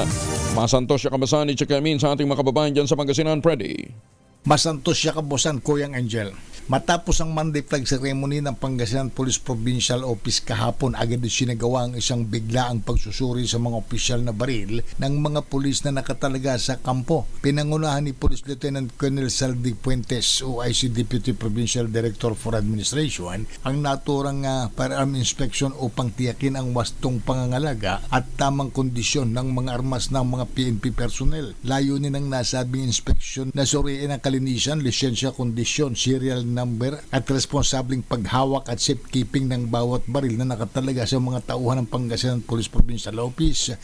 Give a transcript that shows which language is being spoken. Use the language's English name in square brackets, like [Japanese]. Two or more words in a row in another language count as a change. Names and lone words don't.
[Pangasinan] Masantos siya kabasan [Filipino] ni Chikamin sa ating mga kababayan dyan sa Pangasinan, Freddy. [Pangasinan] Masantos siya kabosan, [Filipino] Kuyang Angel. Matapos ang Monday flag ceremony ng Pangasinan Police Provincial Office kahapon, agad sinagawa ang isang biglaang pagsusuri sa mga opisyal na baril ng mga pulis na nakatalaga sa kampo. Pinangunahan ni [English] Police Lieutenant Colonel [Filipino] Saldi Puentes, [English] OIC Deputy Provincial Director for Administration, [Filipino] ang naturang [English] firearm inspection [Filipino] upang tiyakin ang wastong pangangalaga at tamang kondisyon ng mga armas ng mga [English] PNP personnel. [Filipino] Layunin ng nasabing inspection na suriin ang kalinisan, lisensya, kondisyon, [English] serial number [Filipino] at responsableng paghawak at safekeeping ng bawat baril na nakatalaga sa mga tauhan ng Pangasinan Police Provincial Office.